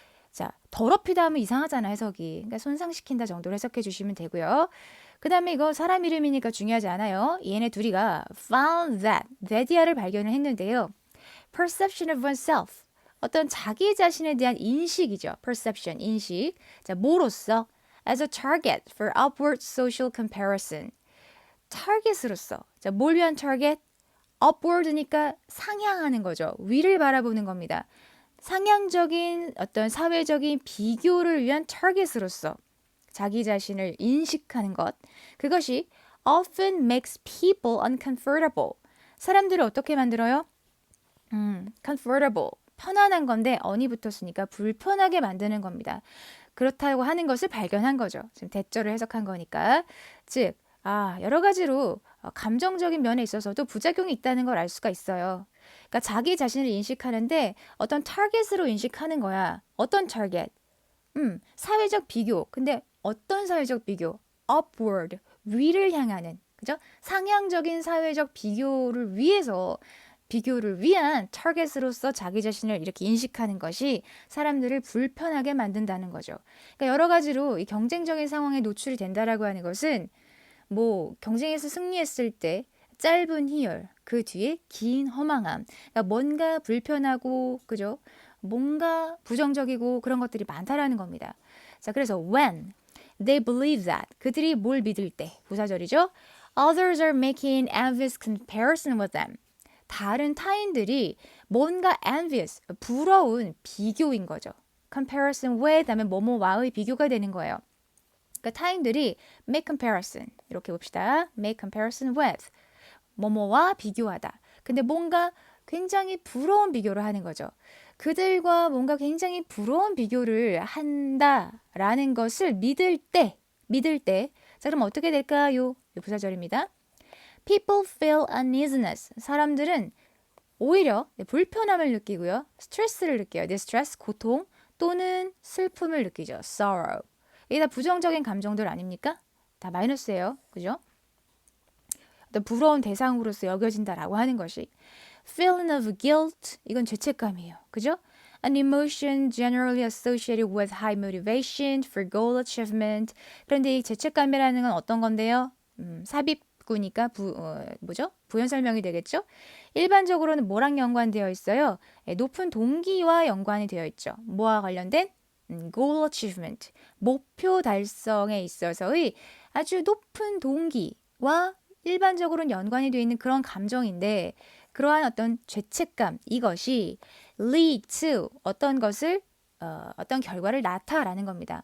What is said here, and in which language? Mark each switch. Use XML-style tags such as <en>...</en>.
<ko>자, 더럽히다 하면 이상하잖아 해석이. 그러니까 손상시킨다 정도로 해석해 주시면 되고요. 그 다음에 이거 사람 이름이니까 중요하지 않아요. 얘네 둘이가</ko> <en>found that</en> <ko>이야를 발견을 했는데요.</ko> <en>perception of oneself.</en> <ko>어떤 자기 자신에 대한 인식이죠. perception, 인식. 자, 뭐로써?</ko> <en>as a target for upward social comparison.</en> <ko>타겟으로서. 자, 뭘 위한 타겟? upward니까 상향하는 거죠. 위를 바라보는 겁니다. 상향적인 어떤 사회적인 비교를 위한 타겟으로서 자기 자신을 인식하는 것. 그것이</ko> <en>often makes people uncomfortable.</en> <ko>사람들을 어떻게 만들어요?</ko> <en>comfortable.</en> <ko>편안한 건데 on이 붙었으니까 불편하게 만드는 겁니다. 그렇다고 하는 것을 발견한 거죠. 지금 대절을 해석한 거니까. 즉, 여러 가지로 감정적인 면에 있어서도 부작용이 있다는 걸 알 수가 있어요. 그러니까 자기 자신을 인식하는데 어떤 타겟으로 인식하는 거야. 어떤 타겟? 사회적 비교. 근데 어떤 사회적 비교? upward, 위를 향하는, 그죠? 상향적인 사회적 비교를 위한 타겟으로서 자기 자신을 이렇게 인식하는 것이 사람들을 불편하게 만든다는 거죠. 그러니까 여러 가지로 이 경쟁적인 상황에 노출이 된다라고 하는 것은 뭐 경쟁에서 승리했을 때 짧은 희열, 그 뒤에 긴 허망함. 그러니까 뭔가 불편하고, 그죠? 뭔가 부정적이고 그런 것들이 많다라는 겁니다. 자, 그래서</ko> <en>when they believe that</en> <ko>그들이 뭘 믿을 때 부사절이죠.</ko> <en>Others are making envious comparison with them.</en> <ko>다른 타인들이 뭔가 envious, 부러운 비교인 거죠. comparison with 하면 뭐뭐와의 비교가 되는 거예요. 그러니까 타인들이</ko> <en>make comparison</en> <ko>이렇게 봅시다.</ko> <en>make comparison with 뭐뭐와 비교하다.</en> <ko>근데 뭔가 굉장히 부러운 비교를 하는 거죠. 그들과 뭔가 굉장히 부러운 비교를 한다라는 것을 믿을 때. 자, 그럼 어떻게 될까요? 이 부사절입니다.</ko> <en>People feel uneasiness.</en> <ko>사람들은 오히려 불편함을 느끼고요. 스트레스를 느껴요. distress, 고통 또는 슬픔을 느끼죠.</ko> <en>sorrow.</en> <ko>이게 다 부정적인 감정들 아닙니까? 다 마이너스예요. 그죠? 어떤 부러운 대상으로서 여겨진다라고 하는 것이</ko> <en>feeling of guilt.</en> <ko>이건 죄책감이에요. 그죠?</ko> <en>An emotion generally associated with high motivation for goal achievement.</en> <ko>그런데 이 죄책감이라는 건 어떤 건데요? 삽입구니까 부연 설명이 되겠죠? 일반적으로는 뭐랑 연관되어 있어요? 높은 동기와 연관이 되어 있죠. 뭐와 관련된?</ko> <en>goal achievement.</en> <ko>목표 달성에 있어서의 아주 높은 동기와 일반적으로는 연관이 되어 있는 그런 감정인데 그러한 어떤 죄책감 이것이</ko> <en>lead to</en> <ko>어떤 결과를 낳다라는 겁니다.</ko>